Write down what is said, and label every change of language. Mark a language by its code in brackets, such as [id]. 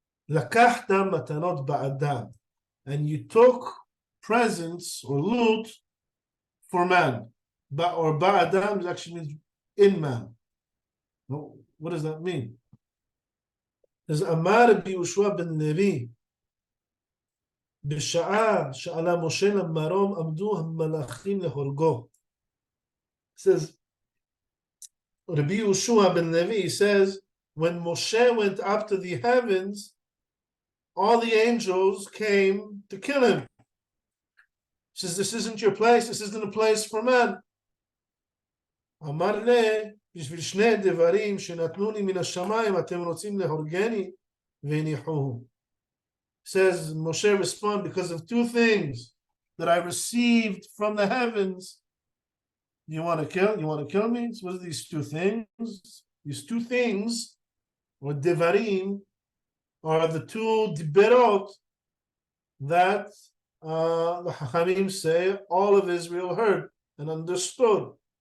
[he] Lakachta matanot ba'adam, [en] and you took presents or loot for man. Or ba'adam actually means in man. What does that mean? There's Amar Rabbi Yehoshua ben Levi. [he] בשעה שעלה משה למרום עמדו המלאכים להורגו. [en] Says Rabbi Yehoshua ben Levi says when Moshe went up to the heavens, all the angels came to kill him. He says this isn't your place, this isn't a place for man. [he] אמר לה בשביל שני דברים שנתנו לי מן השמיים אתם רוצים להורגני והניחוהו. [en] Says Moshe respond, because of two things that I received from the heavens. You want to kill me? So what are these two things? These two things, or devarim, are the two diberot that the Chachamim say all of Israel heard and understood.